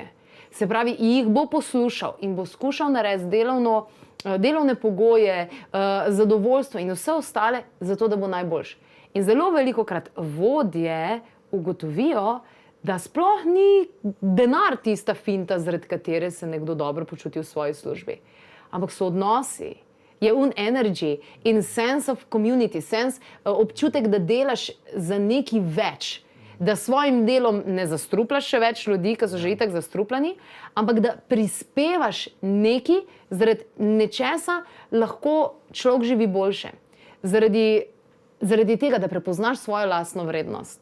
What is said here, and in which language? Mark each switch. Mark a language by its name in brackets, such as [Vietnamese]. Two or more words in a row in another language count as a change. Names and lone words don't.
[Slovenian] Se pravi, jih bo poslušal in bo skušal narediti delovne pogoje, zadovoljstvo in vse ostale, zato da bo najboljši. In zelo velikokrat vodje ugotovijo, da sploh ni denar tista finta, zaradi katere se nekdo dobro počuti v svoji službi. Ampak so odnosi. [English] Je energy in sense of community, [Slovenian] občutek, da delaš za nekaj več, da svojim delom ne zastrupljaš še več ljudi, ki so že itak zastrupljeni, ampak da prispevaš nekaj, zaradi nečesa lahko človek živi boljše. Zaradi tega, da prepoznaš svojo lastno vrednost.